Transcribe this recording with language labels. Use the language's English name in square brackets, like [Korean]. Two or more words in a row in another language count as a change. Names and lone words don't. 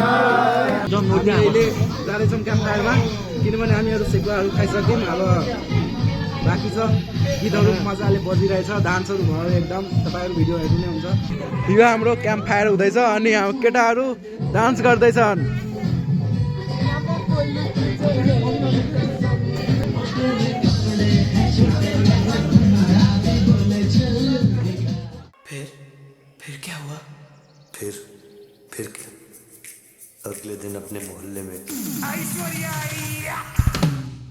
[Nepali] अहिले जाँदैछौँ [English] camp fire, [Nepali] किनभने हामीहरू सेकुवाहरू खाइसक्यौँ। अब बाँकी छ गीतहरू मजाले बजिरहेछ, डान्सहरू भयो एकदम। तपाईँहरू भिडियो हेर्नु नै हुन्छ। यो हाम्रो [English] camp fire [Nepali] हुँदैछ अनि हाम्रो केटाहरू डान्स गर्दैछन्। [Hindi] फिर क्या हुआ? फिर क्या? अगले दिन अपने मोहल्ले में